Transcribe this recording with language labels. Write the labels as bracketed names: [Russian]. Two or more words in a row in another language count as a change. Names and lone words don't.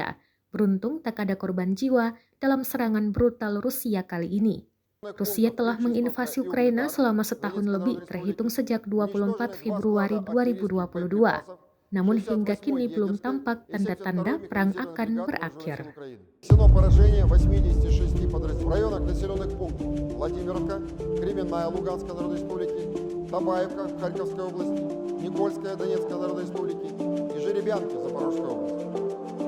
[Indonesian] Beruntung tak ada korban jiwa dalam serangan brutal Rusia kali ini. Rusia telah menginvasi Ukraina selama setahun lebih terhitung sejak 24 Februari 2022. Namun hingga kini belum tampak tanda-tanda perang akan berakhir. [Russian] Нанесено поражение 86 подразделений в районах населенных пунктов Владимировка, Кременная Луганской Народной Республики, Табаевка Харьковской области, Никольская Донецкой Народной Республики и Жеребянки Запорожской области.